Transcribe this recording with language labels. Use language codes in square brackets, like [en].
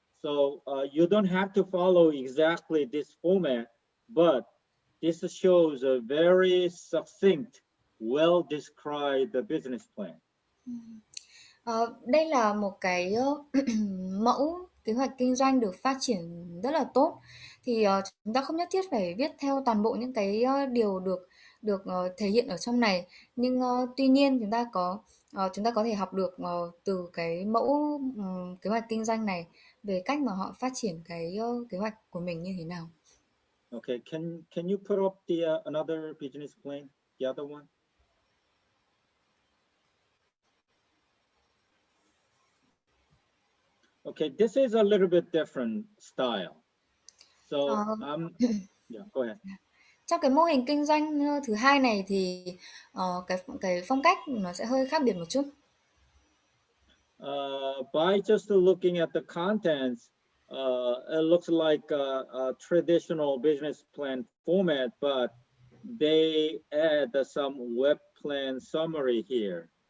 [en] So you don't have to follow exactly this format, but this shows a very succinct, well-described business plan. [vi] Đây là một cái mẫu kế hoạch kinh doanh được phát triển rất là tốt. Thì chúng ta không nhất thiết phải viết theo toàn bộ những cái điều được thể hiện ở trong này. Nhưng tuy nhiên chúng ta có thể học được từ cái mẫu kế hoạch kinh doanh này về cách mà họ phát triển cái kế hoạch của mình như thế nào. [en] Okay, can you put up the another business plan, the other one? Okay, this is a little bit different style. So yeah, go ahead. [vi] Trong cái mô hình kinh doanh thứ hai này thì cái phong cách nó sẽ hơi khác biệt một chút. [en] By just looking at the contents, it looks like a traditional business plan format, but they add some web plan summary here.